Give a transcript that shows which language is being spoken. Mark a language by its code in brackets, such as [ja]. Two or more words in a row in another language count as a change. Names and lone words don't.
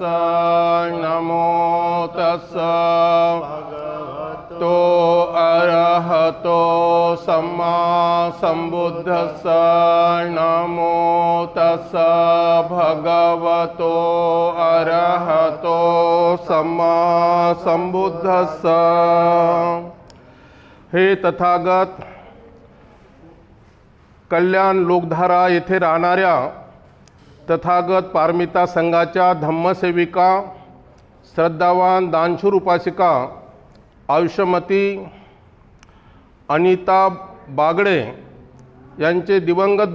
[pi] नमो तस्स भगवतो अरहतो सम्मा संबुद्धस्स। नमो तस्स भगवतो अरहतो सम्मा संबुद्धस्स। [mr] हे तथागत, कल्याण लोकधारा येथे राहणाऱ्या तथागत पारमिता संघाच्या धम्मसेविका, श्रद्धावान दानशूर उपासिका आयुष्यमती अनिता बागडे यांचे दिवंगत